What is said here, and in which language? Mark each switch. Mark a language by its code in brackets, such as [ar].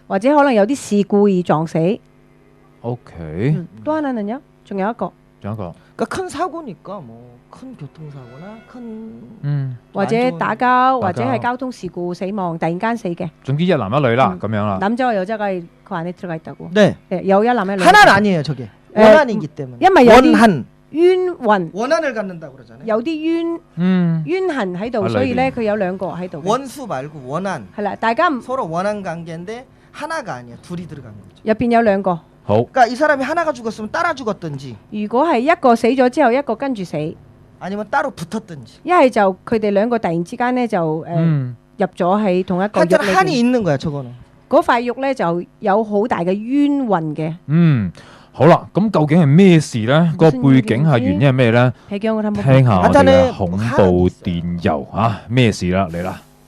[yue] 或者可能有啲事故而撞死。 OK。 [ko] 또 하나는요? [yue] 仲有一個仲有一個。 [ko] 그러니까 큰 사고니까 뭐 큰 교통사고나 큰 [yue] 或者打交或者係交通事故死亡，突然間死嘅。總之一男一女啦，咁樣啦。 [ko] 남자와 여자가 그 안에 들어가 있다고. 네. 네, 여야 남의 하나는 아니에요, 저게. 원한이기 때문에. 원한. [yue] 冤魂. [ko] 원한을 갖는다고 그러잖아요. [yue] 有啲冤痕喺度，所以咧佢有兩個喺度。 [ko] 원수 말고 원한. [yue] 係啦，大家 [ko] 서로 원한 관계인데 하나가 아니야. 둘이 들어간 거죠. [yue] 入邊有兩個。好。 [ko] 그러니까 이 사람이 하나가 죽었으면 따라 죽었든지. [yue] 如果係一個死咗之後，一個跟住死。 [ko] 아니면 따로 붙었든지. [yue] 一係就佢哋兩個突然之間咧就入咗喺同一個獄裏邊。 [ko] 한이 있는 거야, 저거는. [yue] 嗰塊獄咧就有好大嘅冤魂嘅。好啦，咁究竟係咩事呢？個背景係原因係咩呢？聽下我哋嘅恐怖電郵啊，咩事啦？嚟啦！